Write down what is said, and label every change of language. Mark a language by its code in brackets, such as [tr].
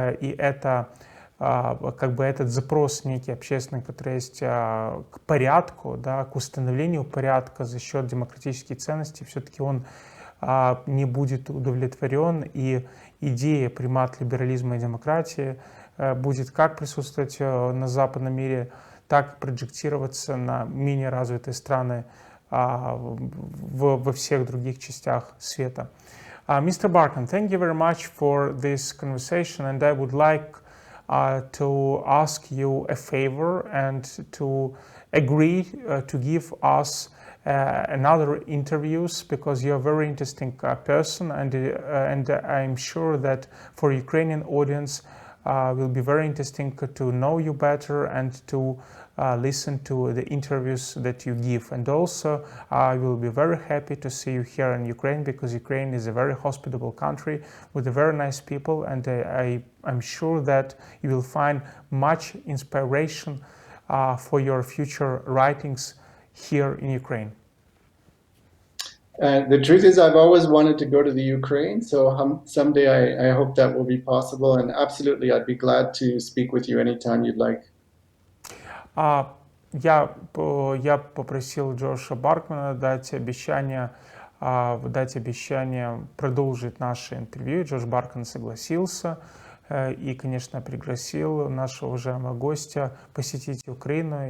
[ru] И это как бы этот запрос некий общественный, который есть к порядку, да, к установлению порядка за счет демократических ценностей, все-таки он не будет удовлетворен, и идея примат либерализма и демократии будет как присутствовать на западном мире, так и проджектироваться на менее развитые страны во всех других частях света. [en] Mr. Barkan, thank you very much for this conversation, and I would like to ask you a favor and to agree to give us another interviews, because you're a very interesting person, and I'm sure that for Ukrainian audience will be very interesting to know you better and to listen to the interviews that you give. And also I will be very happy to see you here in Ukraine, because Ukraine is a very hospitable country with very nice people, and I'm sure that you will find much inspiration for your future writings here in Ukraine. The truth is, I've always wanted to go to the Ukraine, so someday I hope that will be possible, and absolutely I'd be glad to speak with you anytime you'd like. [ru] Я попросил Джоша Баркмана дать обещание продолжить наше интервью. Джош Баркан согласился и, конечно, пригласил нашего уважаемого гостя посетить Украину.